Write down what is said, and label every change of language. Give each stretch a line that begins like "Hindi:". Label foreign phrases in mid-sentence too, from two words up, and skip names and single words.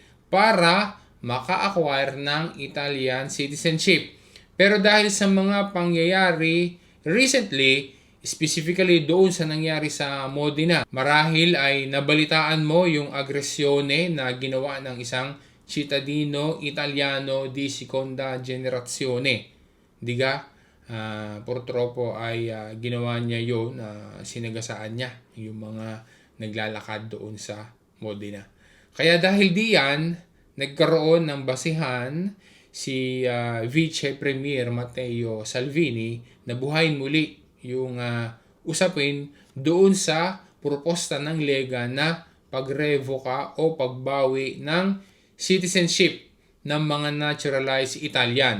Filipino: Para maka-acquire ng
English: Italian citizenship.
Filipino: Pero dahil sa mga pangyayari recently, specifically doon sa nangyari sa Modena, marahil ay nabalitaan mo yung agresyone na ginawa ng isang
Italian: cittadino Italiano di seconda generazione.
Filipino: Diga? Purtroppo ay ginawa niya yun, sinagasaan niya yung mga naglalakad doon sa Modena. Kaya dahil diyan, nagkaroon ng basihan si Vice Premier Matteo Salvini na buhayin muli yung usapin doon sa proposta ng Lega na pagrevoka o pagbawi ng citizenship ng mga
English: naturalized Italian.